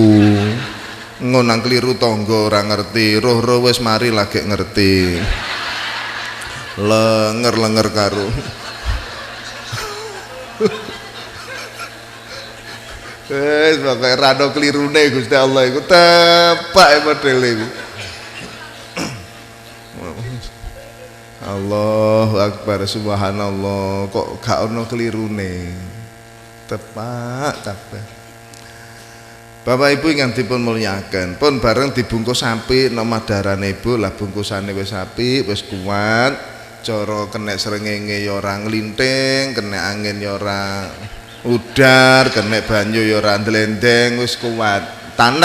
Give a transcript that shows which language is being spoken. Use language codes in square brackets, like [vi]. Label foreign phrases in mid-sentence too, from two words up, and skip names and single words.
[jv] Ngonang kliru tangga ora ngerti, roh-roh wis mari lagi ngerti. Lenger-lenger karo. Wes pokoke rada klirune Gusti Allah iku tepak model iku. [ar] الله أكبر سبحان الله [jv] kok gak ono klirune. Tepak kabeh. Bapak Ibu ingkang dipun mulyakaken, pun bareng dibungkus apik nama darane Ibu lah bungkusane wis apik, wis kuat. Cara kena srengenge ya ora nglinting, kena angin ya ora udar, kena banyu ya ora ndlendeng, wis kuat.